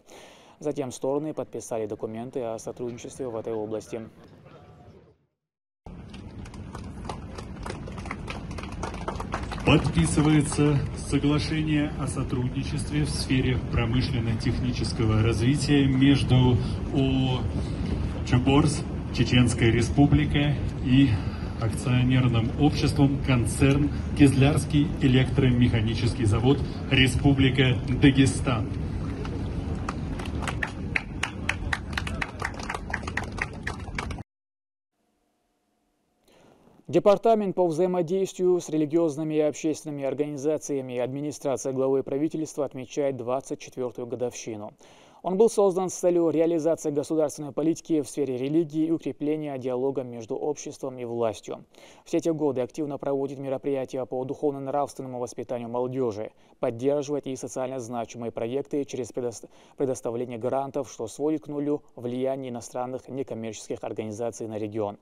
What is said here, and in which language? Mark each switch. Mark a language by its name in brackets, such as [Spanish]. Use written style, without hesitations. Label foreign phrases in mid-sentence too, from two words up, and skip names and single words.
[Russian] Затем стороны подписали документы о сотрудничестве в этой области. Подписывается соглашение о сотрудничестве в сфере промышленно-технического развития между ООО «Чабурз», Чеченская Республика и акционерным обществом концерн «Кизлярский электромеханический завод», Республика Дагестан. Департамент по взаимодействию с религиозными и общественными организациями и администрация главы правительства отмечает 24-ю годовщину. Он был создан с целью реализации государственной политики в сфере религии и укрепления диалога между обществом и властью. Все эти годы активно проводит мероприятия по духовно-нравственному воспитанию молодежи, поддерживает и социально значимые проекты через предоставление грантов, что сводит к нулю влияние иностранных некоммерческих организаций на регион.